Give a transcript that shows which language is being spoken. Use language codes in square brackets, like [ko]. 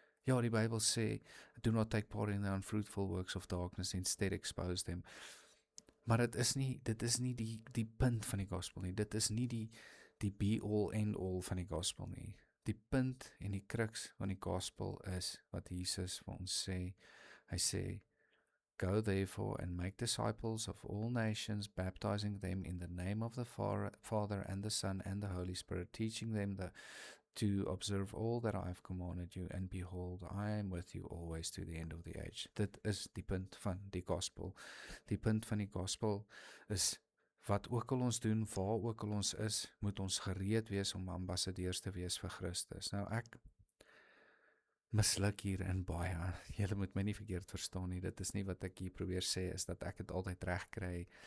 [af] Ja, die Bybel sê, [en] do not take part in the unfruitful works of darkness, instead expose them. [af] Maar dit is nie die punt van die gospel nie. Dit is nie die [en] be all end all [af] van die gospel nie. die punt en die crux van die gospel is wat Jesus vir ons sê. Hy sê, [en] "Go therefore and make disciples of all nations, baptizing them in the name of the Father and the Son and the Holy Spirit, teaching them to observe all that I have commanded you, and behold, I am with you always to the end of the age." [af] Dit is die punt van die gospel. Die punt van die gospel is, wat ook al ons doen, waar ook al ons is, moet ons gereed wees om ambassadeurs te wees vir Christus. Nou ek misluk hier in baie. Julle moet my nie verkeerd verstaan nie. Dit is nie wat ek hier probeer sê, is dat ek het altyd reg kry.